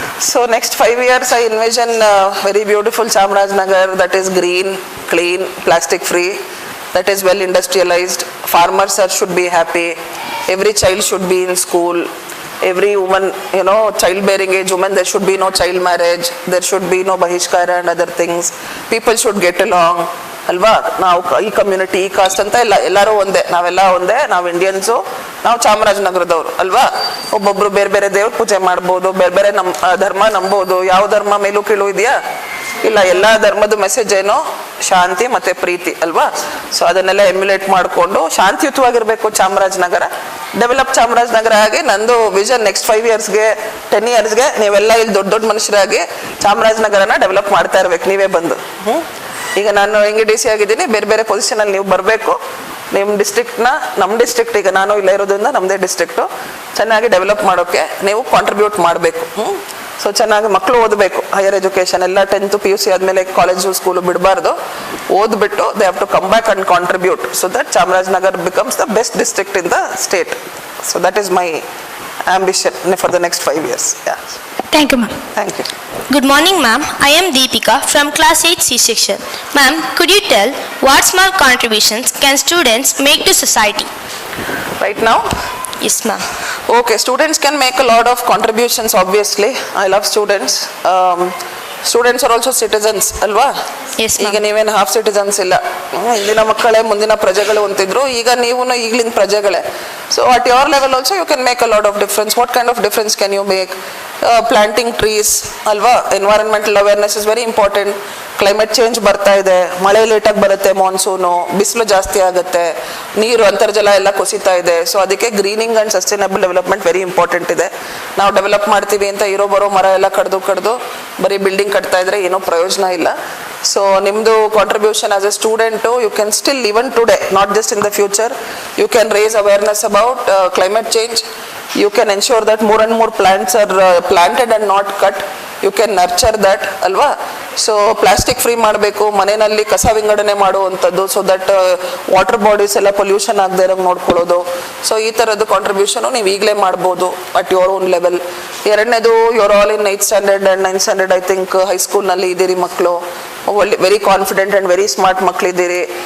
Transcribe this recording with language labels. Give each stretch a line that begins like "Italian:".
English: So next 5 years I envision very beautiful Chamarajanagar that is green, clean, plastic free, that is well industrialized. Farmers should be happy. Every child should be in school. Every woman, childbearing age woman, there should be no child marriage. There should be no bahishkara and other things. People should get along.
Kannada: ಅಲ್ವಾ. ನಾವು ಈ community, ಈ cost ಅಂತ ಎಲ್ಲರೂ ಒಂದೇ, ನಾವೆಲ್ಲ ಒಂದೇ, ನಾವು ಇಂಡಿಯನ್ಸು, ನಾವು ಚಾಮರಾಜನಗರದವರು ಅಲ್ವಾ. ಒಬ್ಬೊಬ್ರು ಬೇರೆ ಬೇರೆ ದೇವ್ರ ಪೂಜೆ ಮಾಡ್ಬೋದು, ಬೇರೆ ಬೇರೆ ಧರ್ಮ ನಂಬೋದು. ಯಾವ ಧರ್ಮ ಮೇಲೂ ಕೀಳು ಇದೆಯಾ? ಇಲ್ಲ. ಎಲ್ಲ ಧರ್ಮದ ಮೆಸೇಜ್ ಏನೋ ಶಾಂತಿ ಮತ್ತು ಪ್ರೀತಿ ಅಲ್ವಾ. ಸೊ ಅದನ್ನೆಲ್ಲ ಎಮ್ಯುಲೇಟ್ ಮಾಡಿಕೊಂಡು ಶಾಂತಿಯುತವಾಗಿರಬೇಕು ಚಾಮರಾಜನಗರ. ಡೆವಲಪ್ ಚಾಮರಾಜನಗರ ಆಗಿ ನಂದು ವಿಷನ್ ನೆಕ್ಸ್ಟ್ 5 yearsಗೆ 10 yearsಗೆ ನೀವೆಲ್ಲ ಇಲ್ಲಿ ದೊಡ್ಡ ದೊಡ್ಡ ಮನುಷ್ಯರಾಗಿ ಚಾಮರಾಜನಗರನ ಡೆವಲಪ್ ಮಾಡ್ತಾ ಇರ್ಬೇಕು ನೀವೇ ಬಂದು. ಈಗ ನಾನು ಹೆಂಗೆ DC ಆಗಿದ್ದೀನಿ, ಬೇರೆ ಬೇರೆ ಪೊಸಿಷನಲ್ಲಿ ನೀವು ಬರಬೇಕು. ನಿಮ್ಮ ಡಿಸ್ಟ್ರಿಕ್ಟ್ನ, ನಮ್ಮ ಡಿಸ್ಟ್ರಿಕ್ಟ್, ಈಗ ನಾನು ಇಲ್ಲ ಇರೋದ್ರಿಂದ ನಮ್ಮದೇ ಡಿಸ್ಟ್ರಿಕ್ಟು ಚೆನ್ನಾಗಿ ಡೆವಲಪ್ ಮಾಡೋಕ್ಕೆ ನೀವು ಕಾಂಟ್ರಿಬ್ಯೂಟ್ ಮಾಡಬೇಕು. ಸೊ ಚೆನ್ನಾಗಿ ಮಕ್ಕಳು ಓದಬೇಕು. ಹೈಯರ್ ಎಜುಕೇಷನ್ ಎಲ್ಲ 10th PUC ಆದಮೇಲೆ ಕಾಲೇಜು ಸ್ಕೂಲು ಬಿಡಬಾರ್ದು. ಓದ್ಬಿಟ್ಟು
English: They have to come back and contribute so that Chamarajanagar becomes the best district in the state. So that is my ambition for the next 5 years. Yeah. Thank you, ma'am. Thank you. Good morning, ma'am. I am Deepika from class 8 C section. Ma'am, could you tell what small contributions can students make to society? Right now? Yes, ma'am. Okay, students can make a lot of contributions, obviously. I love students. Students are also citizens, alwa? Yes, ma'am.
Kannada: ಈಗ ನೀವೇನು half citizens ಇಲ್ಲ, ಇಂದಿನ ಮಕ್ಕಳೇ ಮುಂದಿನ ಪ್ರಜೆಗಳು ಅಂತಿದ್ರು, ಈಗ ನೀವು ಈಗಲಿನ ಪ್ರಜೆಗಳೇ.
English: So at your level also you can make a lot of difference. What kind of difference can you make? Planting trees ಅಲ್ವಾ? Environmental awareness is very important.
Kannada: Climate change ಬರ್ತಾ ಇದೆ, ಮಳೆ ಲೇಟಾಗಿ ಬರುತ್ತೆ, ಮಾನ್ಸೂನು, ಬಿಸಿಲು ಜಾಸ್ತಿ ಆಗುತ್ತೆ, ನೀರು ಅಂತರ್ಜಲ ಎಲ್ಲ ಕುಸಿತಾ ಇದೆ. ಸೊ ಅದಕ್ಕೆ
English: greening and sustainable development very important
Kannada: ಇದೆ. ನಾವು ಡೆವಲಪ್ ಮಾಡ್ತೀವಿ ಅಂತ ಇರೋ ಬರೋ ಮರ ಎಲ್ಲ ಕಡ್ದು ಬರೀ ಬಿಲ್ಡಿಂಗ್ ಕಟ್ತಾ ಇದ್ರೆ ಏನೋ ಪ್ರಯೋಜನ ಇಲ್ಲ.
English: So ನಿಮ್ಮದು contribution as a student, you can still even today, not just in the future, you can raise awareness about climate change. You can ensure that more and more plants are planted and not cut. You can nurture that, ಅಲ್ವಾ?
Kannada: So plastic free ಮಾಡಬೇಕು, ಮನೆಯಲ್ಲಿ ಕಸ ವಿಂಗಡಣೆ ಮಾಡುವಂಥದ್ದು,
English: so that water bodies
Kannada: ಎಲ್ಲ pollution ಆಗದೆ ಇರೋಂಗೆ ನೋಡ್ಕೊಳ್ಳೋದು. So ಈ ಥರದ್ದು ಕಾಂಟ್ರಿಬ್ಯೂಷನು ನೀವು ಈಗಲೇ ಮಾಡ್ಬೋದು
English: At your own level.
Kannada: ಎರಡನೇದು,
English: you're all in 8th standard and 9th standard,
Kannada: I think ಹೈಸ್ಕೂಲ್ನಲ್ಲಿ ಇದ್ದೀರಿ ಮಕ್ಕಳು, ಒಳ್ಳೆ very confident and very smart ಮಕ್ಕಳಿದ್ದೀರಿ.